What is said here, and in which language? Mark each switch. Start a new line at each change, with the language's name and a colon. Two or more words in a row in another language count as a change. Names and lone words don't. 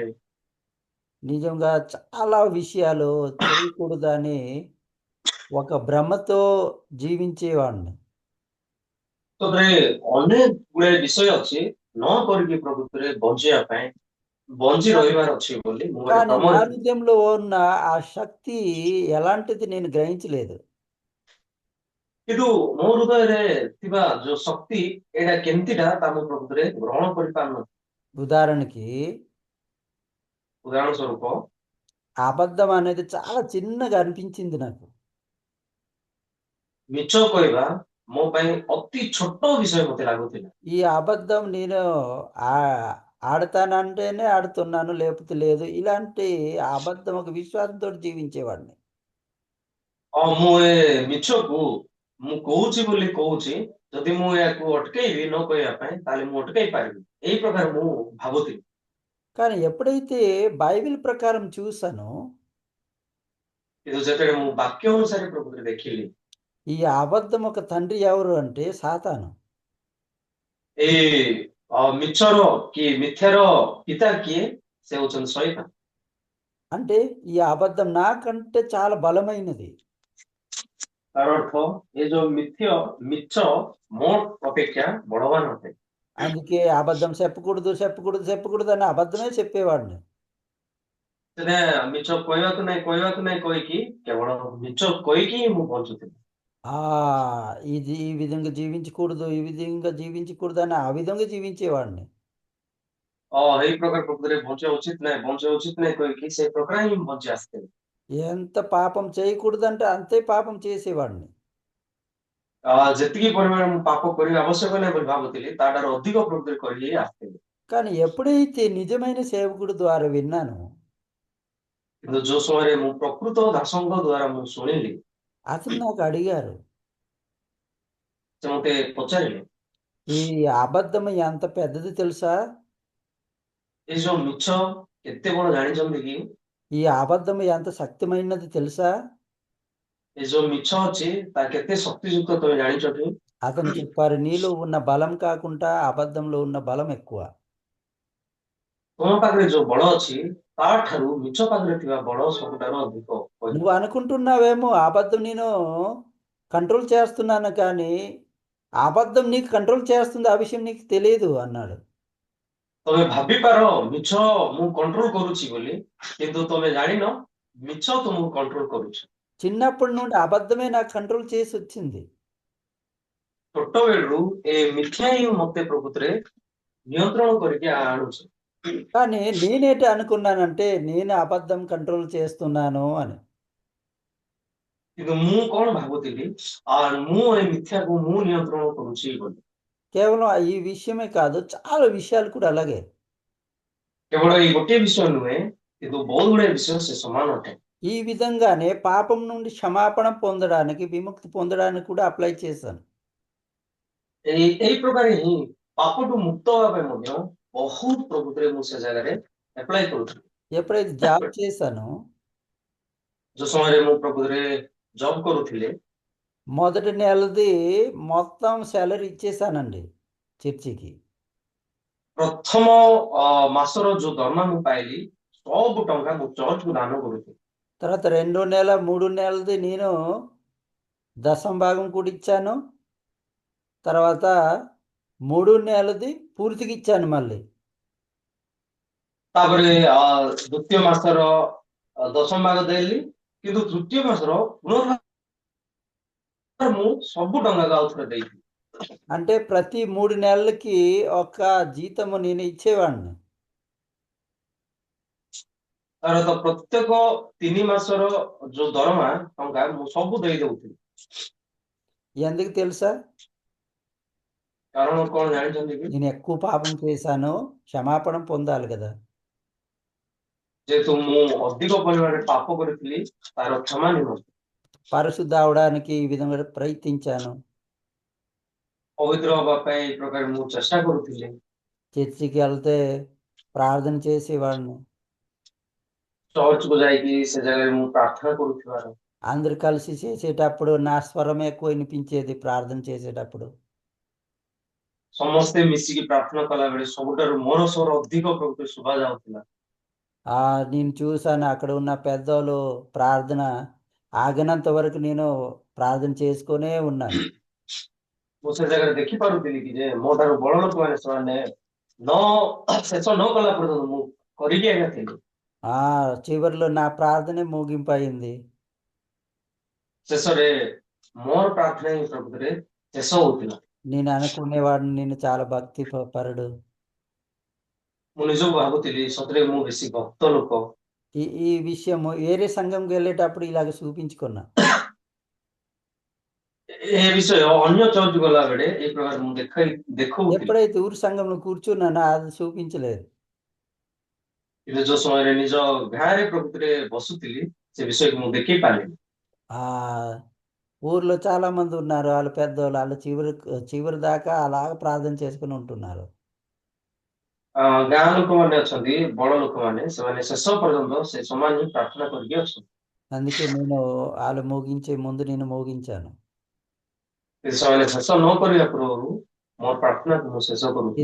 Telugu: నిజంగా చాలా విషయాలు చేయకూడదని ఒక భ్రమతో జీవించేవాడిని.
Odia: ତାପରେ ଅନେକ ଗୁଡେ ବିଷୟ ଅଛି ନ କରିକି ପ୍ରକୃତିରେ ବଞ୍ଚିବା ପାଇଁ ବଞ୍ଚି
Telugu: కానీ
Odia: ରହିବାର ଅଛି ବୋଲି ମୁଁ ଗୋଟେ
Telugu: కానీ నా
Odia: ଭ୍ରମରେ ଥିଲି।
Telugu: హృదయంలో ఉన్న ఆ శక్తి ఎలాంటిది నేను గ్రహించలేదు.
Odia: କିନ୍ତୁ ମୋ ହୃଦୟରେ ଥିବା ଯୋଉ ଶକ୍ତି ଏଇଟା କେମିତିଟା ତା ମୁଁ ପ୍ରକୃତିରେ ଗ୍ରହଣ କରିପାରୁନଥିଲି।
Telugu: ఉదాహరణకి
Odia: ଉଦାହରଣ ସ୍ୱରୂପ
Telugu: అబద్ధం అనేది చాలా చిన్నగా అనిపించింది నాకు.
Odia: ମିଛ କହିବା ମୋ ପାଇଁ ଅତି ଛୋଟ ବିଷୟ ମତେ ଲାଗୁଥିଲା।
Telugu: ఈ అబద్ధం నేను ఆ ఆడతానంటేనే ఆడుతున్నాను, లేకపోతే లేదు. ఇలాంటి అబద్ధం ఒక విశ్వాసంతోటి జీవించేవాడిని.
Odia: ମୁଁ ଏ ମିଛକୁ ମୁଁ କହୁଛି ବୋଲି କହୁଛି ଯଦି ମୁଁ ଏହାକୁ ଅଟକେଇବି ନ କହିବା ପାଇଁ ତାହେଲେ ମୁଁ ଅଟକେଇ ପାରିବି ଏଇ ପ୍ରକାର ମୁଁ ଭାବୁଥିଲି।
Telugu: కానీ ఎప్పుడైతే బైబిల్ ప్రకారం చూసానో
Odia: କିନ୍ତୁ ଯେତେବେଳେ ମୁଁ ବାକ୍ୟ ଅନୁସାରେ ପ୍ରକୃତିରେ ଦେଖିଲି
Telugu: ఈ అబద్ధం ఒక తండ్రి ఎవరు అంటే సాతాను.
Odia: ଏଇ ମିଛର କି ମିଥ୍ୟାର ପିତା କିଏ? ସେ ହଉଛନ୍ତି ଶୈତାନ।
Telugu: అంటే ఈ అబద్ధం నాకంటే చాలా బలమైనది.
Odia: ତାର ଅର୍ଥ ଏ ଯୋଉ ମିଛ ମୋ ଅପେକ୍ଷା ବଳବାନ ଅଟେ।
Telugu: అందుకే అబద్ధం చెప్పకూడదు, చెప్పకూడదు, చెప్పకూడదు అని అబద్ధమే చెప్పేవాడిని.
Odia: ସେଟା ମିଛ କହିବାକୁ ନାହିଁ କହିକି କେବଳ ମିଛ କହିକି ହିଁ ମୁଁ ବଞ୍ଚୁଥିଲି। ఆ!
Telugu: ఇది ఈ విధంగా జీవించకూడదు, ఈ విధంగా జీవించకూడదు అని ఆ విధంగా జీవించేవాడిని.
Odia: ଏଇ ପ୍ରକାର ପ୍ରକୃତିରେ ବଞ୍ଚିବା ଉଚିତ ନାହିଁ କହିକି ସେଇ ପ୍ରକାର ହିଁ ବଞ୍ଚି ଆସିଥିଲି।
Telugu: ఎంత పాపం చేయకూడదంటే అంతే పాపం చేసేవాడిని.
Odia: ଯେତିକି ପରିମାଣ ମୁଁ ପାପ କରିବା ଆବଶ୍ୟକ ନାହିଁ ବୋଲି ଭାବୁଥିଲି ତାଠାରୁ ଅଧିକ ପ୍ରକୃତିରେ କରି ଆସିଥିଲି।
Telugu: కానీ ఎప్పుడైతే నిజమైన సేవకుడి ద్వారా విన్నానో
Odia: କିନ୍ତୁ ଯୋଉ ସମୟରେ ମୁଁ ପ୍ରକୃତ ଦାସଙ୍କ ଦ୍ଵାରା ମୁଁ ଶୁଣିଲି
Telugu: అతను నాకు అడిగారు,
Odia: ସେ ମତେ ପଚାରିଲେ
Telugu: "ఈ అబద్ధం ఎంత పెద్దది తెలుసా?
Odia: ଏଇ ଯୋଉ ମିଛ କେତେ ବଡ ଜାଣିଛନ୍ତି କି?
Telugu: ఈ అబద్ధం ఎంత శక్తిమైనది తెలుసా?"
Odia: ଏ ଯୋଉ ମିଛ ଅଛି ତା କେତେ ଶକ୍ତିଯୁକ୍ତ ତମେ ଜାଣିଛ କି?
Telugu: అతను చెప్పారు, నీలో ఉన్న బలం కాకుండా అబద్ధంలో ఉన్న బలం ఎక్కువ.
Odia: ତୁମ ପାଖରେ ଯୋଉ ବଳ ଅଛି ତା ଠାରୁ ମିଛ ପାଖରେ ଥିବା ବଳ ସବୁଠାରୁ ଅଧିକ କହିଲେ।
Telugu: నువ్వు అనుకుంటున్నావేమో అబద్ధం నేను కంట్రోల్ చేస్తున్నాను కానీ అబద్ధం నీకు కంట్రోల్ చేస్తుంది, ఆ విషయం నీకు తెలియదు అన్నాడు.
Odia: ତମେ ଭାବିପାର ମିଛ ମୁଁ କଣ୍ଟ୍ରୋଲ କରୁଛି ବୋଲି, କିନ୍ତୁ ତମେ ଜାଣିନ ମିଛ ତୁମକୁ କଣ୍ଟ୍ରୋଲ କରୁଛି।
Telugu: చిన్నప్పటి నుండి అబద్ధమే నాకు కంట్రోల్ చేసి వచ్చింది.
Odia: ଛୋଟ ବେଳରୁ ଏ ମିଥ୍ୟା ହିଁ ମତେ ପ୍ରକୃତରେ ନିୟନ୍ତ୍ରଣ କରିକି ଆଣୁଛି।
Telugu: కానీ నేనేంటి అనుకున్నానంటే నేను అబద్ధం కంట్రోల్ చేస్తున్నాను అని.
Odia: କିନ୍ତୁ ମୁଁ କଣ ଭାବୁଥିଲି ମୁଁ ଏ ମିଥ୍ୟାକୁ ମୁଁ ନିୟନ୍ତ୍ରଣ କରୁଛି ବୋଲି।
Telugu: కేవలం ఈ విషయమే కాదు, చాలా విషయాలు కూడా అలాగే.
Odia: କେବଳ ଏଇ ଗୋଟିଏ ବିଷୟ ନୁହେଁ, କିନ୍ତୁ ବହୁତ ଗୁଡାଏ ବିଷୟ ସେ ସମାନ ଅଟେ।
Telugu: ఈ విధంగానే పాపం నుండి క్షమాపణ పొందడానికి, విముక్తి పొందడానికి కూడా అప్లై చేశాను.
Odia: ଏଇ ପ୍ରକାର ହିଁ ପାପଠୁ ମୁକ୍ତ ହେବା ପାଇଁ ମଧ୍ୟ ବହୁତ ପ୍ରକୃତିରେ ମୁଁ ସେ ଜାଗାରେ ଆପ୍ଲାଏ କରୁଥିଲି।
Telugu: ఎప్పుడైతే జాబ్ చేశానో
Odia: ଯୋଉ ସମୟରେ ମୁଁ ପ୍ରକୃତିରେ ଜବ୍ କରୁଥିଲି,
Telugu: మొదటి నెలది మొత్తం సాలరీ ఇచ్చేసానండి చర్చికి.
Odia: ପ୍ରଥମ ମାସର ଯୋଉ ଦରମା ମୁଁ ପାଇଲି ସବୁ ଟଙ୍କା ମୁଁ ଚର୍ଚ୍ଚକୁ ଦାନ କରୁଥିଲି।
Telugu: తర్వాత రెండో నెల, మూడు నెలది నేను దశమ భాగం కూడా ఇచ్చాను. తర్వాత మూడు నెలది పూర్తిగా ఇచ్చాను మళ్ళీ.
Odia: ତାପରେ ଦ୍ୱିତୀୟ ମାସର ଦଶମ ଭାଗ ଦେଲି, କିନ୍ତୁ ତୃତୀୟ ମାସର ପୁନର୍ବାର ମୁଁ ସବୁ ଟଙ୍କାକୁ ଆଉ ଥରେ ଦେଇଥିଲି।
Telugu: అంటే ప్రతి 3 నెలలకి ఒక జీతము నేను ఇచ్చేవాడిని.
Odia: ତାର ତ ପ୍ରତ୍ୟେକ 3 ମାସର ଯୋଉ ଦରମା ଟଙ୍କା ମୁଁ ସବୁ ଦେଇ ଦଉଥିଲି।
Telugu: ఎందుకు తెలుసా?
Odia: କାରଣ କଣ ଜାଣିଛନ୍ତି କି?
Telugu: నేను ఎక్కువ పాపం చేశాను, క్షమాపణ పొందాలి కదా.
Odia: ଯେହେତୁ ମୁଁ ଅଧିକ ପରିମାଣରେ ପାପ କରିଥିଲି ତାର କ୍ଷମା ନିମନ୍ତେ,
Telugu: పరిశుద్ధ అవడానికి ఈ విధంగా ప్రయత్నించాను.
Odia: ପବିତ୍ର ହବା ପାଇଁ ଏ ପ୍ରକାର ମୁଁ ଚେଷ୍ଟା କରୁଥିଲି।
Telugu: చర్చికి వెళ్తే ప్రార్థన చేసేవాడిని.
Odia: ଚର୍ଚ୍ଚକୁ ଯାଇକି ସେ ଜାଗାରେ ମୁଁ ପ୍ରାର୍ଥନା କରୁଥିବାର,
Telugu: అందరు కలిసి చేసేటప్పుడు నా స్వరం ఎక్కువ వినిపించేది ప్రార్థన చేసేటప్పుడు.
Odia: ସମସ୍ତେ ମିଶିକି ପ୍ରାର୍ଥନା କଲା ବେଳେ ସବୁଠାରୁ ମୋର ସ୍ୱର ଅଧିକ ପ୍ରକୃତରେ ଶୁଭା ଯାଉଥିଲା।
Telugu: నేను చూశాను అక్కడ ఉన్న పెద్దోళ్ళు ప్రార్థన ఆగినంత వరకు నేను ప్రార్థన చేసుకునే ఉన్నాను.
Odia: ମୁଁ ସେ ଜାଗାରେ ଦେଖିପାରୁଥିଲି କି ଯେ ମୋ ଠାରୁ ବଡ ଲୋକମାନେ ସେମାନେ ଶେଷ ନ କଲା ପର୍ଯ୍ୟନ୍ତ ମୁଁ କରିକି ଆଜ୍ଞା ଥିଲି।
Telugu: చివరిలో నా ప్రార్థనే ముగింపు అయింది.
Odia: ଶେଷରେ ମୋର ପ୍ରାର୍ଥନା ହିଁ ପ୍ରକୃତରେ ଶେଷ ହଉଥିଲା।
Telugu: నేను అనుకునేవాడిని నేను చాలా భక్తి పరుడు.
Odia: ମୁଁ ନିଜକୁ ଭାବୁଥିଲି ସତରେ ମୁଁ ବେଶୀ ଭକ୍ତ ଲୋକ।
Telugu: ఈ ఈ విషయం వేరే సంఘంకి వెళ్ళేటప్పుడు ఇలాగ చూపించుకున్నా.
Odia: ଏ ବିଷୟ ଅନ୍ୟ ଚର୍ଚ୍ଚ ଗଲା ବେଳେ ଏଇ ପ୍ରକାର ମୁଁ ଦେଖଉଥିଲି।
Telugu: ఎప్పుడైతే ఊరి సంఘంలో కూర్చున్నానో అది చూపించలేదు.
Odia: କିନ୍ତୁ ଯୋଉ ସମୟରେ ନିଜ ଗାଁରେ ପ୍ରକୃତିରେ ବସୁଥିଲି ସେ ବିଷୟକୁ ମୁଁ ଦେଖେଇ ପାରିଲିନି।
Telugu: ఆ ఊర్లో చాలా మంది ఉన్నారు, వాళ్ళు పెద్దోళ్ళు, వాళ్ళు చివరి దాకా అలాగ ప్రార్థన చేసుకుని ఉంటున్నారు.
Odia: ଗାଁ ଲୋକମାନେ ଅଛନ୍ତି, ବଡ ଲୋକମାନେ, ସେମାନେ ଶେଷ ପର୍ଯ୍ୟନ୍ତ ସେ ସମାନ ହିଁ ପ୍ରାର୍ଥନା କରିକି ଅଛନ୍ତି।
Telugu: అందుకే నేను వాళ్ళు ముగించే ముందు నేను ముగించాను.
Odia: କିନ୍ତୁ ସେମାନେ ଶେଷ ନ କରିବା ପୂର୍ବରୁ ମୋର ପ୍ରାର୍ଥନାକୁ ମୁଁ ଶେଷ କରୁଥିଲି।